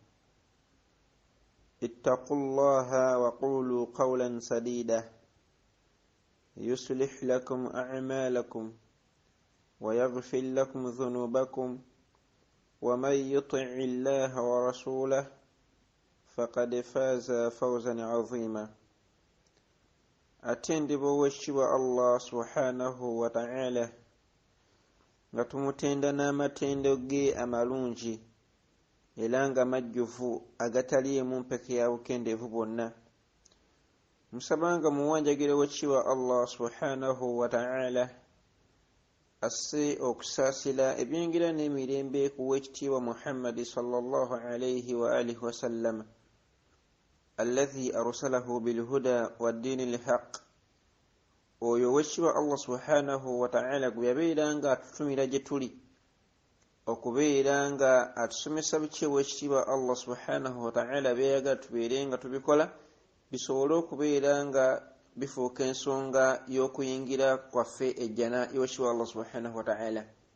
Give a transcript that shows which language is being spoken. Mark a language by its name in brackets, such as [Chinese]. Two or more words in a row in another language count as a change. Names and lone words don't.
[Arabic] اتقوا الله وقولوا قولا سديدا يصلح لكم أعمالكم ويغفر لكم ذنوبكم، ومن يطع الله ورسوله فقد فاز فوزا عظيما. [Ganda] atendebwa owekitiibwa [Arabic] الله سبحانه وتعالى [Ganda] nga tumutenda n'amatendo ge amalungi era nga majjuvu agataliimu mpeke ya bukendeevu bwonna. Musabanga muwanjagire owekitiibwa [Arabic] الله سبحانه وتعالى [Ganda] asse okusaasira ebyengera n'emirembe ku owekitiibwa Muhammad [Arabic] صلى الله عليه وآله وسلم الذي أرسله بالهدى ودين الحق. [Ganda] Oyo owekitiibwa [Arabic] الله سبحانه وتعالى [Ganda] gwe yabeera nga atutumira gye tuli okubeera nga atusomesa biki owekitiibwa [Arabic] الله سبحانه وتعالى [Ganda] byeyagala tubeere nga tubikola bisobole okubeera nga bifuuka ensonga y'okuyingira kwaffe ejjana y'owekitiibwa [Arabic] الله سبحانه وتعالى,